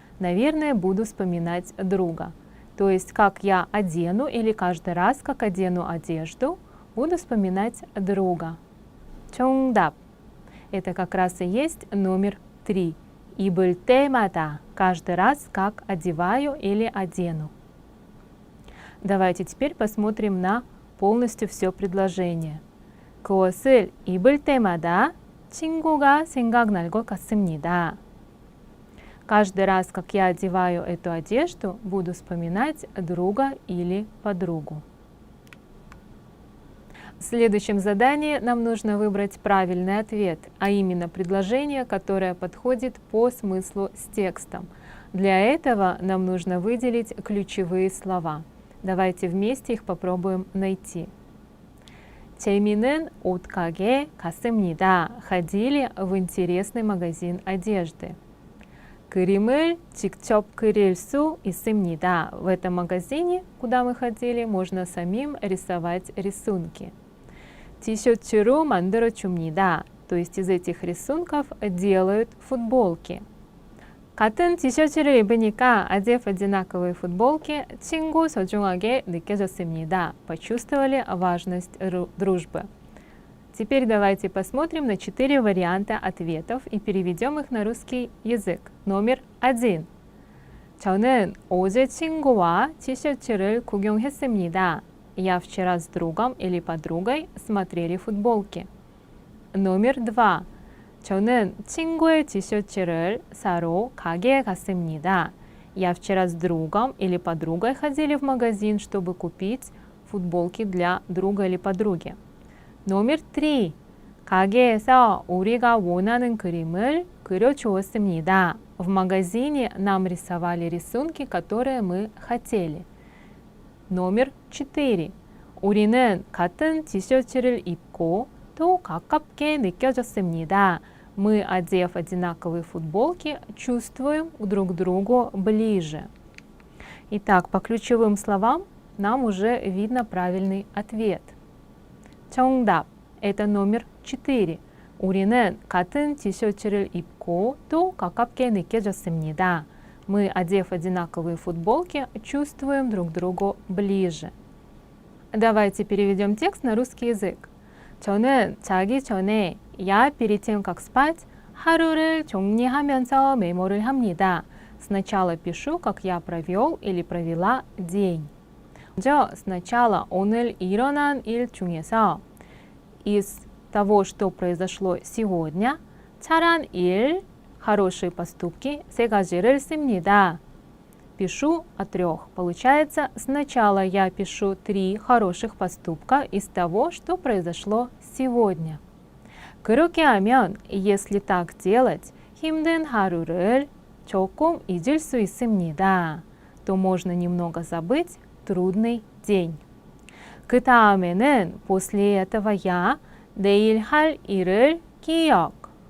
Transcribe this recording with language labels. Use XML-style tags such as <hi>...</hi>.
<ru>Наверное, буду вспоминать друга. То есть, как я одену или каждый раз, как одену одежду, буду вспоминать друга.</ru> <ko>정답.</ko> <ru>Это как раз и есть номер 3.</ru> <ko>입을 때마다,</ko> <ru>каждый раз, как одеваю или одену. Давайте теперь посмотрим на полностью все предложение.</ru> <ko>그것을 입을 때마다 친구가 생각날 것 같습니다.</ko> <ru>Каждый раз, как я одеваю эту одежду, буду вспоминать друга или подругу. В следующем задании нам нужно выбрать правильный ответ, а именно предложение, которое подходит по смыслу с текстом. Для этого нам нужно выделить ключевые слова. Давайте вместе их попробуем найти.</ru> <ko>재미있는 옷가게 갔습니다.</ko> <ru>Ходили в интересный магазин одежды.</ru> <ko>그림을 직접 그릴 수 있습니다.</ko> <ru>В этом магазине, куда мы ходили, можно самим рисовать рисунки.</ru> <ko>티셔츠로 만들어줍니다.</ko> <ru>То есть из этих рисунков делают футболки.</ru> <ko>같은 티셔츠를 입으니까,</ko> <ru>одев одинаковые футболки,</ru> <ko>친구 소중하게 느껴졌습니다.</ko> <ru>Почувствовали важность дружбы. Теперь давайте посмотрим на 4 варианта ответов и переведем их на русский язык. Номер 1.</ru> <ko>저는 어제 친구와 티셔츠를 구경했습니다.</ko> <ru>Я вчера с другом или подругой смотрели футболки. Номер 2.</ru> <ko>저는 친구의 티셔츠를 사러 가게에 갔습니다.</ko> <ru>Я вчера с другом или подругой ходили в магазин, чтобы купить футболки для друга или подруги. Номер 3.</ru> <ko>가게에서 우리가 원하는 그림을 그려주었습니다.</ko> <ru>В магазине нам рисовали рисунки, которые мы хотели. Номер 4.</ru> <ko>우리는 같은 티셔츠를 입고 또 가깝게 느껴졌습니다.</ko> <ru>Мы, одев одинаковые футболки, чувствуем друг к другу ближе. Итак, по ключевым словам нам уже видно правильный ответ. 정답 – это номер 4.</ru> <ko>우리는 같은 티셔츠를 입고 또 가깝게 느껴졌습니다.</ko> <ru>Мы, одев одинаковые футболки, чувствуем друг другу ближе. Давайте переведем текст на русский язык.</ru> <ko>저는 자기 전에</ko> <ru>я перед тем, как спать,</ru> <ko>하루를 정리하면서 메모를 합니다.</ko> <ru>Сначала пишу, как я провел или провела день.</ru> <ko>먼저</ko> <ru>сначала</ru> <ko>오늘 일어난 일 중에서</ko> <ru>из того, что произошло сегодня,</ru> <ko>잘한 일,</ko> <ru>хорошие поступки,</ru> <ko>세 가지를 씁니다.</ko> <ru>Пишу о 3. Получается, сначала я пишу 3 хороших поступка из того, что произошло сегодня.</ru> <ko>그렇게 하면,</ko> <ru>если так делать,</ru> <ko>힘든 하루를 조금 잊을 수 있습니다.</ko> <ru>То можно немного забыть трудный день.</ru> <ko>그 다음에는, после этого я 내일 할 일을 기억.</ko>